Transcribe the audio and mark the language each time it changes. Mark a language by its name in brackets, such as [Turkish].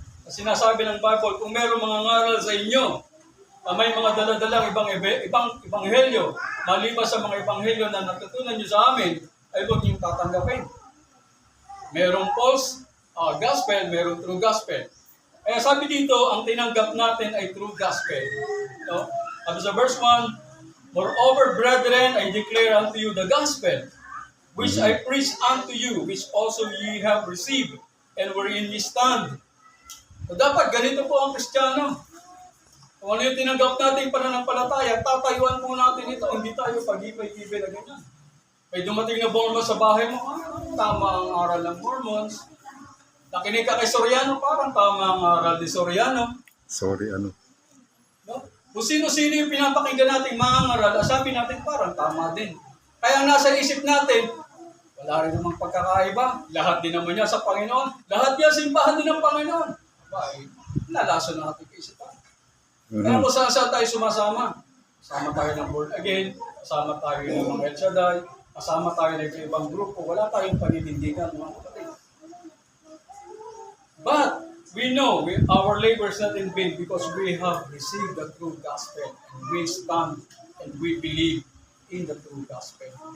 [Filipino] Na sinasabi ng Bible, kung meron mga ngaral sa inyo, na may mga daladalang ibang ebanghelyo, maliban sa mga ebanghelyo na natutunan nyo sa amin, ay huwag niyong tatanggapin. Merong false gospel, merong true gospel. Kaya sabi dito, ang tinanggap natin ay true gospel. No? Sabi sa [English] verse 1, moreover, brethren, I declare unto you the gospel, which I preach unto you, which also ye have received, and wherein ye stand. [Filipino] So dapat ganito po ang Kristiyano. Kung ano yung tinanggap natin pananampalataya, tatayuan po natin ito, hindi tayo pag-ibay-ibay na ganyan. May dumating na Mormon sa bahay mo, tama ang aral ng Mormons. Nakinig ka kay Soriano, parang tama ang aral ni Soriano. No? Kung sino-sino yung pinapakinggan natin mga aral, sabi natin parang tama din. Kaya nasa isip natin, wala rin namang pagkakaiba. Lahat din naman niya sa Panginoon. Lahat niya simbahan din ng Panginoon. Nalaso na natin kaisipan. Kaya kung saan tayo sumasama? Kasama tayo ng Born Again, kasama tayo ng mga El Shaddai, kasama tayo ng ibang grupo, wala tayong paninindigan, mga kapatid. [English] But we know our labor is not in vain because we have received the true gospel and we stand and we believe in the true gospel.